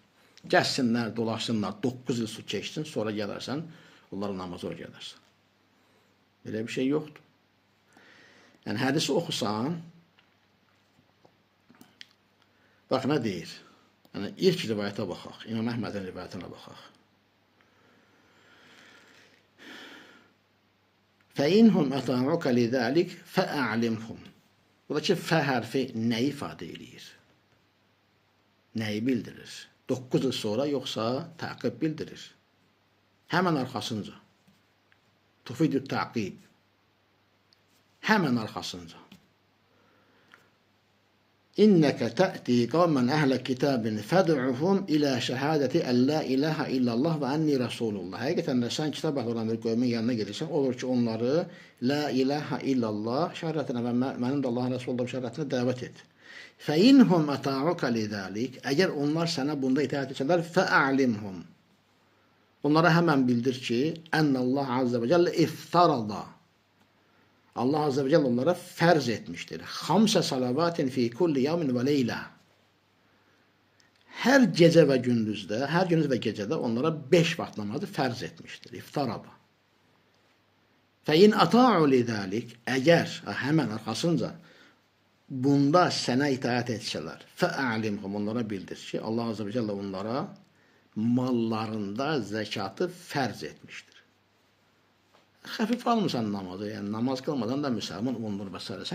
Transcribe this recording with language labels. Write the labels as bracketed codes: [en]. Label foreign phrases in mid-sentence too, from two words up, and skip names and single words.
[az] Gəlsinlər, dolaşsınlar, 9 il su keçsin, sonra gələrsən, onların namazı öyrədərsən. Belə bir şey yoxdur. Yəni, hədisi oxusan, bax, nə deyir? Yəni, ilk rivayətə baxaq, İmam Əhmədin rivayətinə baxaq. [ar] فَإِنْهُمْ أَطَاعُكَ لِذَٰلِكَ فَأَعْلِمْهُمْ. [az] Buradakı fə hərfi nəyi ifadə edir? Nəyi bildirir? 9 il sonra yoxsa təqib bildirir. Həmən arxasınca. [ar] تفيد التعقيب. [az] Həmən arxasınca. [ar] إنك تأتي قوما أهل كتاب فادعهم إلى شهادة أن لا إله إلا الله وأني رسول الله. [az] Həqiqətən də sən kitab əhli olan bir qövmin yanına gedirsən, olur ki, onları [ar] لا إله إلا الله [az] şəhadətinə və mənim də Allahın Rasulullah şəhadətinə dəvət et. [ar] فَاِنْهُمْ أَطَاعُكَ لِذَٰلِكَ. [az] Əgər onlar sənə bunda itaat etsələr, فَأَعْلِمْهُمْ. Onlara həmən bildir ki, [ar] أن الله عز وجل افترض. [az] Allah [ar] عز وجل [az] onlara fərz etmişdir. [ar] خمس صلوات في كل يوم وليلة. [az] Hər gecə və gündüzdə, hər gündüz və gecədə onlara 5 vaxt namazı fərz etmişdir. İftarada. [ar] فَاِنْ أَطَاعُ لِذَٰلِكَ. [az] Əgər, həmən arxasınca, bunda sənə itaat etsələr, fə'alimhum, onlara bildir ki, Allah [ar] عز وجل [az] onlara mallarında zəkatı fərz etmişdir. Xəfif almısan namazı, yəni namaz qılmadan da müsəlman olunur və s.